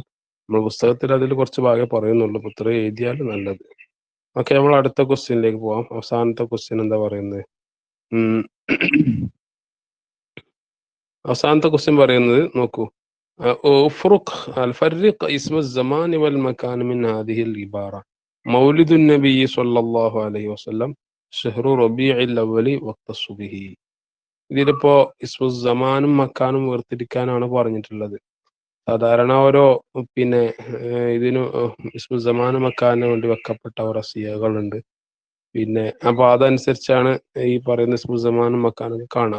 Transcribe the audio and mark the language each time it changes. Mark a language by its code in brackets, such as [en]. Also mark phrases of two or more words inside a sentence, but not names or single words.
[ml] നമ്മൾ പുസ്തകത്തിൽ അതിൽ കുറച്ച് ഭാഗമേ പറയുന്നുള്ളൂ. അപ്പൊ ഇത്രയും എഴുതിയാൽ നല്ലത്. ഓക്കെ, നമ്മൾ അടുത്ത ക്വസ്റ്റ്യനിലേക്ക് പോവാം. അവസാനത്തെ ക്വസ്റ്റ്യൻ എന്താ പറയുന്നത്? ഉം അവസാനത്തെ ക്വസ്റ്റ്യൻ പറയുന്നത് നോക്കൂ. [ar] افرق فرق اسم الزمان والمكان من هذه العبارة. مولد النبي صلى الله عليه وسلم شهر ربيع الأول واختص به. [ml] ഇതിലിപ്പോ ഇസ്മു സമാനും മക്കാനും വേർതിരിക്കാനാണ് പറഞ്ഞിട്ടുള്ളത്. സാധാരണ ഓരോ പിന്നെ ഇതിന് ഇസ്മു സമാനും മക്കാനും വേണ്ടി വെക്കപ്പെട്ട ഓരോ സിയകളുണ്ട്. പിന്നെ അപ്പൊ അതനുസരിച്ചാണ് ഈ പറയുന്ന ഇസ്മു സമാനും മക്കാനും കാണാം.